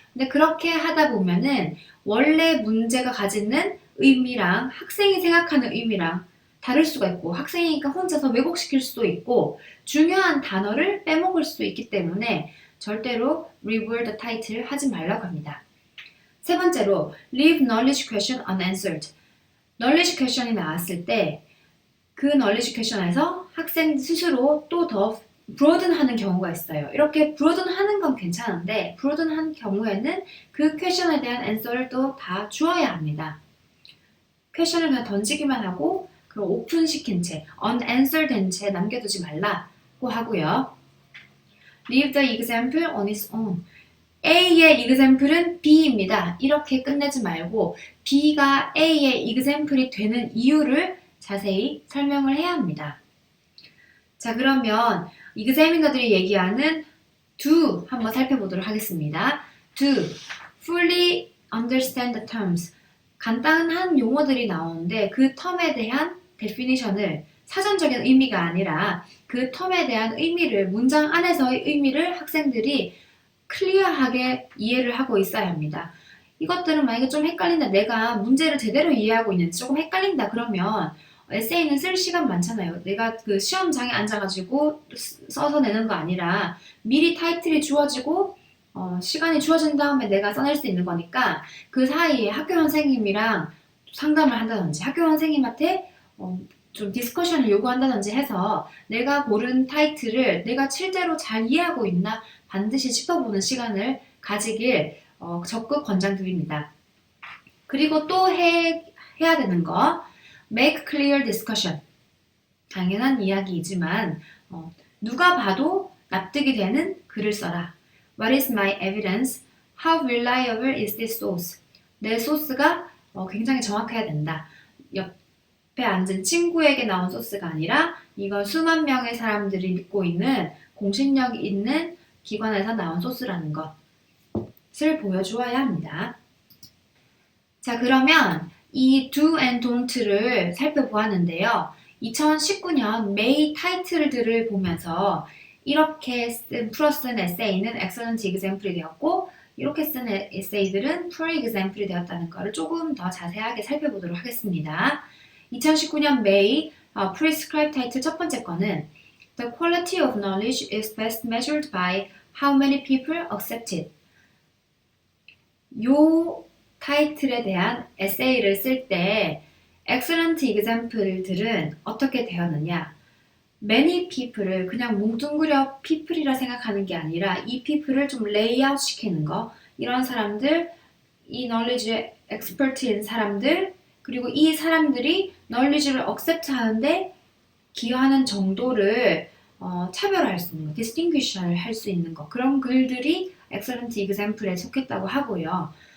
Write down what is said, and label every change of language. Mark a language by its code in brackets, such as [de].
[ko] 근데 그렇게 하다 보면은 원래 문제가 가지는 의미랑 학생이 생각하는 의미랑 다를 수가 있고 학생이니까 혼자서 왜곡시킬 수도 있고 중요한 단어를 빼먹을 수도 있기 때문에 절대로 [en] reword the title [ko] 하지 말라고 합니다. 세 번째로 [en] leave knowledge question unanswered. [ko] knowledge question이 나왔을 때 그 knowledge question에서 학생 스스로 또 더 broaden 하는 경우가 있어요. 이렇게 broaden 하는 건 괜찮은데 broaden 한 경우에는 그 question에 대한 answer를 또 다 주어야 합니다. question을 그냥 던지기만 하고 그럼 오픈시킨 채, unanswered 된 채 남겨두지 말라고 하고요. [en] Leave the example on its own. [ko] A의 example은 B입니다. 이렇게 끝내지 말고 B가 A의 example이 되는 이유를 자세히 설명을 해야 합니다. 자, 그러면 examiner들이 얘기하는 do 한번 살펴보도록 하겠습니다. [en] do, fully understand the terms. [ko] 간단한 용어들이 나오는데 그 텀에 대한 definition을 사전적인 의미가 아니라 그 텀에 대한 의미를 문장 안에서의 의미를 학생들이 클리어하게 이해를 하고 있어야 합니다. 이것들은 만약에 좀 헷갈린다 내가 문제를 제대로 이해하고 있는지 조금 헷갈린다 그러면 에세이는 쓸 시간 많잖아요. 내가 그 시험장에 앉아가지고 써서 내는 거 아니라 미리 타이틀이 주어지고 시간이 주어진 다음에 내가 써낼 수 있는 거니까 그 사이에 학교 선생님이랑 상담을 한다든지 학교 선생님한테 좀 디스커션을 요구한다든지 해서 내가 고른 타이틀을 내가 실제로 잘 이해하고 있나 반드시 짚어보는 시간을 가지길 적극 권장드립니다. 그리고 또 해야 되는 거 [en] make clear discussion. [ko] 당연한 이야기이지만 누가 봐도 납득이 되는 글을 써라. [en] What is my evidence? How reliable is this source? [ko] 내 소스가 굉장히 정확해야 된다. 옆에 앉은 친구에게 나온 소스가 아니라 이건 수만 명의 사람들이 믿고 있는 공신력 있는 기관에서 나온 소스라는 것을 보여주어야 합니다. 자, 그러면 이 [en] do and don't [ko] 를 살펴보았는데요. 2019년 메이 타이틀들을 보면서 이렇게 풀어쓴 에세이는 [en] excellent example [ko] 이 되었고 이렇게 쓴 에세이들은 [en] poor example [ko] 이 되었다는 것을 조금 더 자세하게 살펴보도록 하겠습니다. 2019년 메이 [en] prescribed [ko] 타이틀 첫 번째 거는 [en] The quality of knowledge is best measured by how many people accept it. [ko] 요 타이틀에 대한 에세이를 쓸 때 excellent example들은 어떻게 되었느냐? many people을 그냥 뭉뚱그려 people이라 생각하는 게 아니라 이 people을 좀 레이아웃 시키는 거, 이런 사람들, 이 knowledge에 expert인 사람들, 그리고 이 사람들이 knowledge를 accept 하는데 기여하는 정도를 차별화할 수 있는 거, distinguish 할 수 있는 거, 그런 글들이 [en] excellent example [ko] 에 속했다고 하고요.